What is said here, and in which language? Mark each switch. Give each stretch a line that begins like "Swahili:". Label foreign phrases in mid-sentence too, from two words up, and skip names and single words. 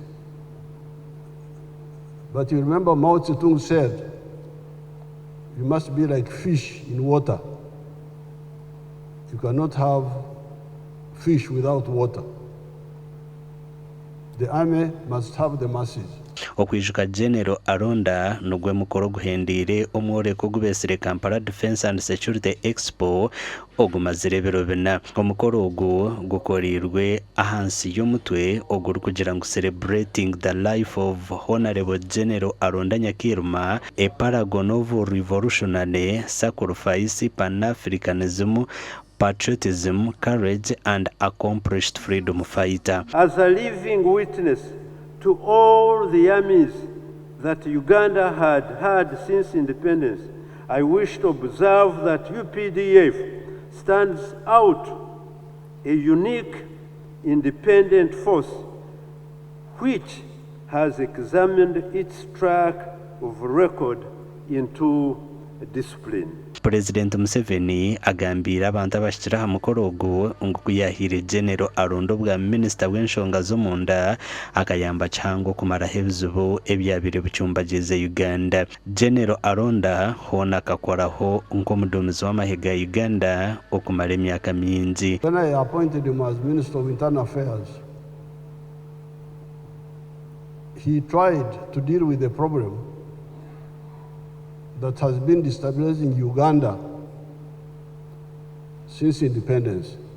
English: But you remember Mao Zedong said, you must be like fish in water. You cannot have fish without water. The army must have the masses.
Nyankole: Okwijuka General Aronda nugwe mukoro guhendire omworeko gubesire Kampala Defense and Security Expo ogumazire birobena. Omukoro ogwo gukorirwe ahansi y'omutwe oguri kugira ngu
English: celebrating the life of Honorable General Aronda Nyakiruma, a paragon of revolutionary sacrifice, pan-Africanism, patriotism, courage, and accomplished freedom fighter. As a living witness to all the armies that Uganda had since independence, I wish to observe that UPDF stands out a unique independent force which has examined its track of record into discipline.
Nyankole: Purezidenti Museveni agambira abantu abashikira ha mukoro ogwo ngukuyahire General Aronda bwa Minister w'enshonga z'omunda akayamba chango kumaraho ebizibu ebyabire bucumbageze Uganda. General Aronda hona akakoraho nk'omuduumizi w'amahega Uganda okumara emyaka mingi.
English: When I appointed him as Minister of Internal Affairs, he tried to deal with the problem that has been destabilizing Uganda since independence.